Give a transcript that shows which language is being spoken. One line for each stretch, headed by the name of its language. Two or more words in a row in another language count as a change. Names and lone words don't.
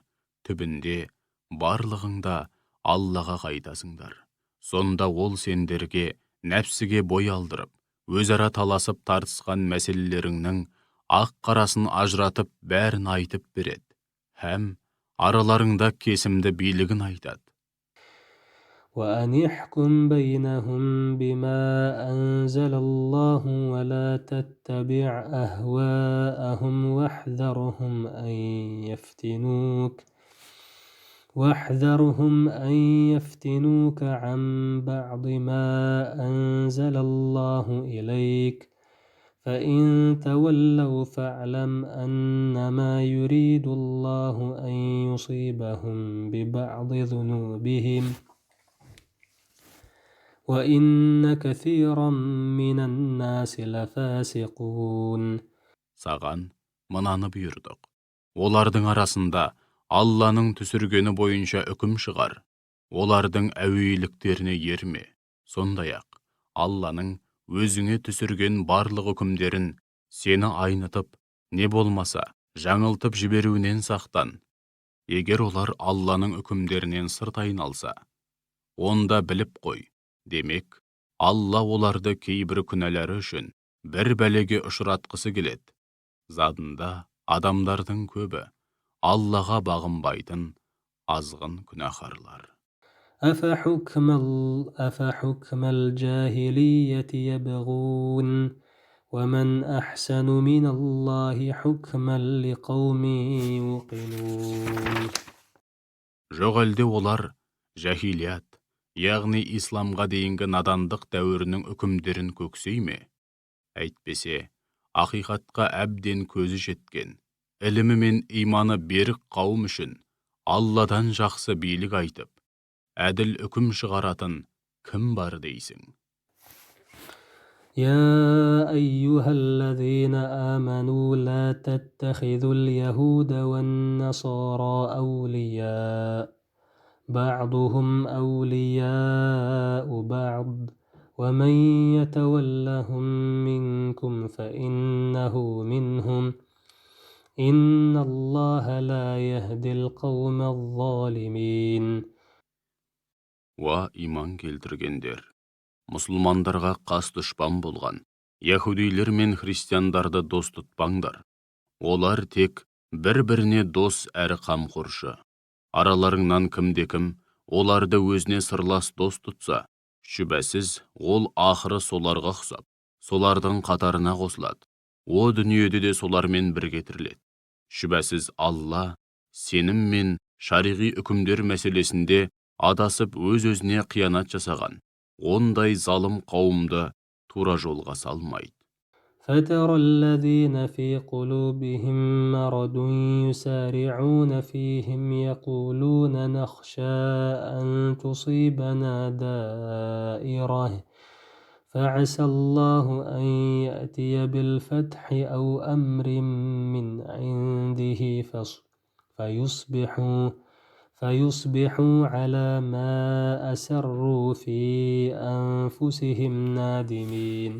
Kazakh: Түбінде барлығыңда Аллаға қайтасыңдар. Сонда ол сендерге нәпсіге бой алдырып, өзара таласып тартысқан мәселелеріңнің ақ-қарасын ажыратып бәрін айтып береді, һәм араларыңда кесімді билігін айтады.
Arabic: وأن يحكم بينهم بما أنزل الله ولا تتبع أهواءهم واحذرهم أن يفتنوك عن بعض ما أنزل الله إليك فإن تولوا فاعلم أنما يريد الله أن يصيبهم ببعض ذنوبهم وإن كثيرا من الناس لفاسقون.
Kazakh: Саған мынаны бұйырдық. Олардың арасында Алланың түсіргені бойынша үкім шығар. Олардың әуейліктеріне ерме. Сондай-ақ Алланың өзіңе түсірген барлық үкімдерін сені айнытып, не болмаса жаңылтып жіберуінен сақтан. Егер олар Алланың үкімдерінен сырт айналса, онда біліп қой. Демек, Алла оларды кейбір күнәлары үшін бір бәлеге ұшыратқысы келеді. Задында адамдардың көбі Аллаға бағынбайтын азғын күнәһарлар.
Arabic: أفحكم الجاهلية يبغون ومن أحسن من الله حكما لقوم يوقنون.
Kazakh: Жоқ әлде олар жахилият, яғни исламға дейінгі надандық дәуірінің үкімдерін көксей ме? Әйтпесе, ақиқатқа әбден көзі жеткен, ілімі мен иманы берік қауым үшін Алладан жақсы билік айтып, әділ үкім шығаратын кім бар дейсің?
Arabic: يا أيها الذين آمنوا لا تتخذوا اليهود والنصارى أولياء بعضهم أولياء بعض ومن يتولهم منكم فإنه منهم إن الله لا يهدي القوم الظالمين.
Kazakh: Уа иман келтіргендер! Мұсылмандарға қас дұшпан болған яһудилер мен христиандарды дос тұтпаңдар. Олар тек бір-біріне дос әрі қамқоршы. Араларыңнан кімде-кім оларды өзіне сырлас дос тұтса, шүбәсіз ол ақыры соларға ұқсап, солардың қатарына қосылады. О дүниеде де солармен бірге тіріледі. Шүбәсіз Алла сенім мен шариғи үкімдер мәселесінде адасып өз-өзіне қиянат жасаған ондай залым қауымды тура жолға салмайды.
Arabic: فترى الذين في قلوبهم مرض يسارعون فيهم يقولون نخشى أن تصيبنا دائرة فعسى الله أن يأتي بالفتح أو أمر من عنده فيصبحوا على ما أسروا في أنفسهم نادمين.